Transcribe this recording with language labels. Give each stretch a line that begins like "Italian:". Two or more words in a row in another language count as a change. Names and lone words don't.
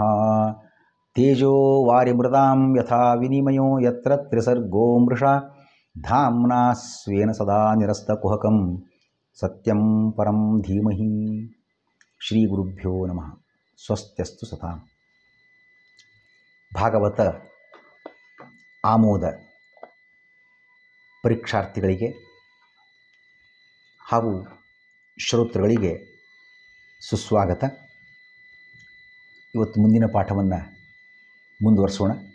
Sanskrit: ತೇಜೋ ವಾರಿಮೃತಾಂ ಯಥಾ ವಿನಿಮಯೋ ಯತ್ರ ತ್ರಿಸರ್ಗೋ ಮೃಷಾ ಧಾಮ್ನಾ ಸ್ವೇನ ಸದಾ ನಿರಸ್ತಕುಹಕಂ ಸತ್ಯಂ ಪರಂ ಧೀಮಹಿ. ಶ್ರೀ ಗುರುಭ್ಯೋ ನಮಃ. ಸ್ವಸ್ತ್ಯಸ್ತು ಸತಾಂ.
Kannada: ಭಾಗವತ ಆಮೋದ ಪರೀಕ್ಷಾರ್ಥಿಗಳಿಗೆ ಹಾಗೂ ಶ್ರೋತೃಗಳಿಗೆ ಸುಸ್ವಾಗತ. ಇವತ್ತು ಮುಂದಿನ ಪಾಠವನ್ನು ಮುಂದುವರಿಸೋಣ.